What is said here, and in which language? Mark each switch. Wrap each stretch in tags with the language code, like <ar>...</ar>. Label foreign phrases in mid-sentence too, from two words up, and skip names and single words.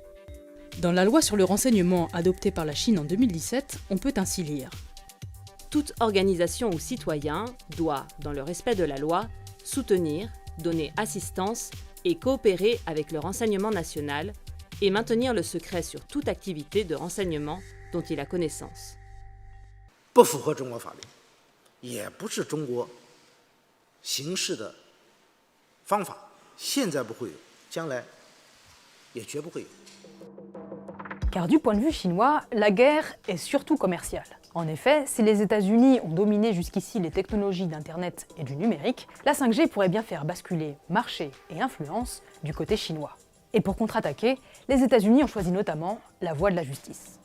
<fr>Dans la loi sur le renseignement adoptée par la Chine en 2017, on peut ainsi lire « Toute organisation ou citoyen doit, dans le respect de la loi, soutenir, donner assistance et coopérer avec le renseignement national et maintenir le secret sur toute activité de renseignement dont il a connaissance. »</fr> <zh>不符合中国法律，也不是中国行事的方法，现在不会有，将来也绝不会有。</zh> <fr>Car du point de vue chinois, la guerre est surtout commerciale. En effet, si les États-Unis ont dominé jusqu'ici les technologies d'Internet et du numérique, la 5G pourrait bien faire basculer marché et influence du côté chinois. Et pour contre-attaquer, les États-Unis ont choisi notamment la voie de la justice.</fr>